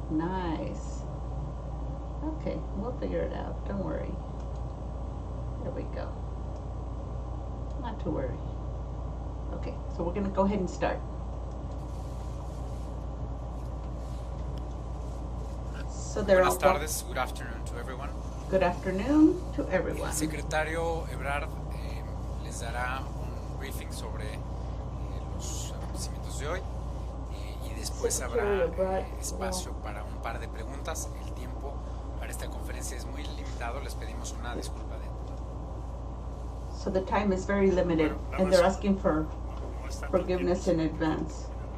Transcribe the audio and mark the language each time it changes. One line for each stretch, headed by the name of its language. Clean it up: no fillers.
English: Nice. Okay, we'll figure it out. Don't worry. There we go. Not to worry. Okay, so we're going to go ahead and start. So
Spanish: Buenas tardes.
English: Good afternoon to everyone. Good afternoon to everyone.
Spanish: El secretario Ebrard les dará un briefing sobre los acontecimientos de hoy y después habrá espacio para un par de preguntas. El tiempo para esta conferencia es muy limitado. Les pedimos una disculpa de antemano.
English: So the time is very limited, and they're asking for forgiveness in advance.